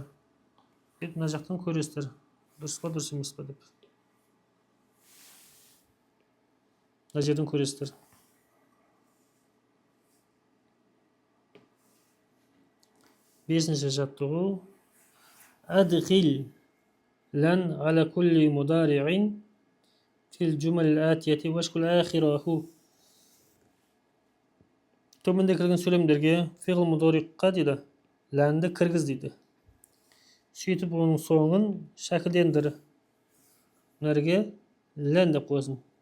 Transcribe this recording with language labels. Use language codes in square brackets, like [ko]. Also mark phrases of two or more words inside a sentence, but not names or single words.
[kk] Мына жақтан көресіздер. Дұрыс па, дұрыс емес па деп. Мына жерден көресіздер. Бесінші жаттығу. [ar] أدخل لن على كل مضارع في الجمل الآتية واشكل آخره. [kk] Төменде кірген сөйлемдерге феғл мудариққа дейді. Ләнді кіргіз дейді. Сөйтіп оның соңын шәкілдендір. Нәрге лән деп қойсын.